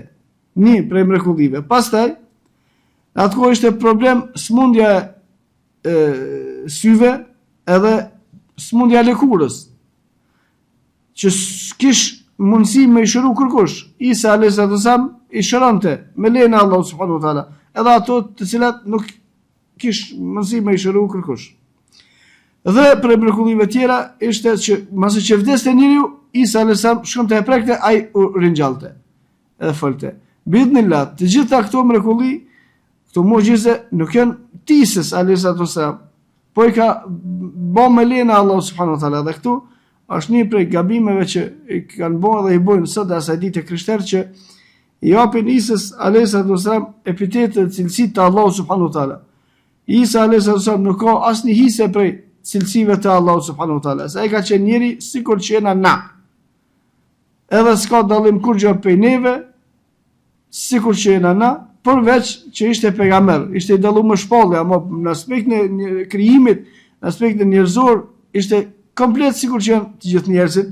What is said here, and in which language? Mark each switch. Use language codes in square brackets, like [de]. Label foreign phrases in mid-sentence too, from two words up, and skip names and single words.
[sq] Një prej mrekullive. Pastaj atë kohë ishte problem smundja syve edhe smundja lëkurës, që s'kish mundësi me i shëru kërkush. Isa a.s. i shërante me lejnë Allah [ar] سبحانه وتعالى, [sq] edhe ato të cilat nuk kish mundësi me i shëru kërkush. Dhe për mrekullive tjera ishte që masi që vdeste njeriu, Isa a.s. shkonte e prekte, ai u ringjallte edhe folte. Bidhnillah, të gjitha këto mrekulli, këto mu'gjize nuk janë tisës a.s. po i ka bo me lejnë Allah [ar] سبحانه وتعالى. [sq] Dhe këtu është një prej gabimeve që i kanë bërë dhe i bojnë sot asaj dite krishterë, që i japin Isës a.s. epitetet e cilësitë të Allahu [ar] سبحانه وتعالى. [sq] Isa a.s. nuk ka asnjë hise prej cilësive të Allahu [ar] سبحانه وتعالى. [sq] Sa ai ka qenë njeri sikur që jena na. Edhe s'ka dallim kurrë prej neve, sikur që jena na, përveç që ishte pejgamber, ishte i dalluar më shpallë, ama në aspektin e krijimit, në aspektin njerëzor, ishte komplet sikur që janë të gjithë njerëzit.